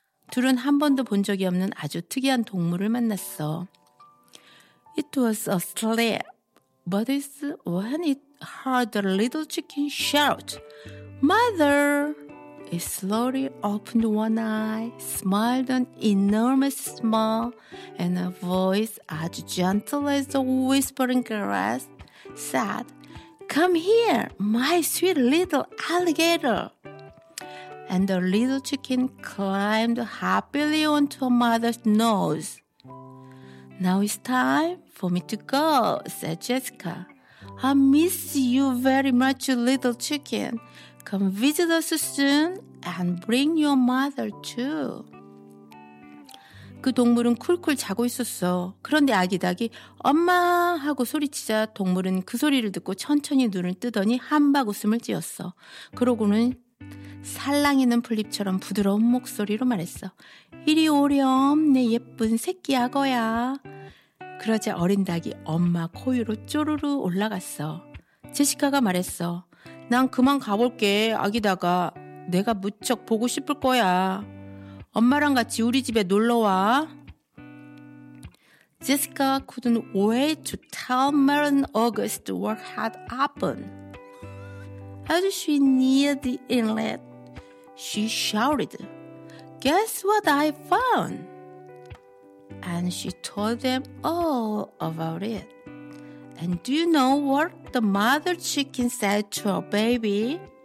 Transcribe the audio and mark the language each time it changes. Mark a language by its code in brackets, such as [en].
[ko] 둘은 한 번도 본 적이 없는 아주 특이한 동물을 만났어. [en] It was asleep, but it's when it heard the little chicken shout, Mother! It slowly opened one eye, smiled an enormous smile, and a voice as gentle as the whispering grass said, Come here, my sweet little alligator. And the little chicken climbed happily onto her mother's nose. Now it's time for me to go, said Jessica. I miss you very much, little chicken. Come visit us soon and bring your mother too. [ko] 그 동물은 쿨쿨 자고 있었어. 그런데 아기 닭이 엄마 하고 소리치자 동물은 그 소리를 듣고 천천히 눈을 뜨더니 함박웃음을 지었어. 그러고는 살랑이는 풀립처럼 부드러운 목소리로 말했어. 이리 오렴 내 예쁜 새끼 악어야. 그러자 어린 닭이 엄마 코위로 쪼르르 올라갔어. 제시카가 말했어. 난 그만 가볼게, 아기다가. 내가 무척 보고 싶을 거야. 엄마랑 같이 우리 집에 놀러와. [en] Jessica couldn't wait to tell Marilyn August what had happened. As she neared the inlet, she shouted, Guess what I found? And she told them all about it. And do you know what the mother chicken said to her baby?